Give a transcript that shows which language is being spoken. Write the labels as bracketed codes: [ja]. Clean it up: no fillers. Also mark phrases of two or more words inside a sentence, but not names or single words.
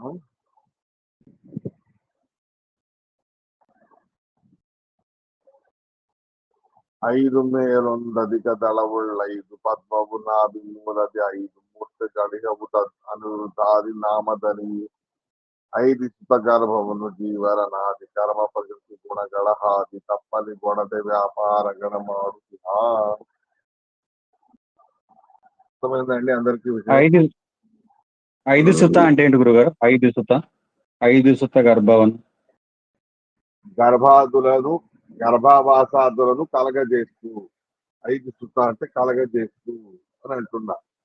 [kn] 5 ಮೇಲೊಂದಧಿಕ ದಳವುಳ್ಳೈದು ಪದ್ಮವು ನಾಭಿಮೂಲದಿ 5 ಮೂರ್ತಿಗಳಿಹವು ಅನುರುದ್ಧಾದಿ ನಾಮದಲ್ಲಿ 5 ಸುತಗರ್ಭವನ್ನು ಜೀವರ ನಾದಿ ಕರ್ಮ ಪ್ರಕೃತಿ ಗುಣಗಳ ಹಾದಿ ತಪ್ಪಲಿ ಗೊಣದೆ ವ್ಯಾಪಾರಗಣ ಮಾರುತಿಹ. [te] అర్థమైందండి అందరికీ విషయం? 5 సుత అంటే ఏంటి గురుగారు? 5 సుత గర్భవన్ గర్భాదులను గర్భావాసాదులను కలగజేస్తూ 5 సుత అంటే కలగజేస్తూ అని అంటున్నా.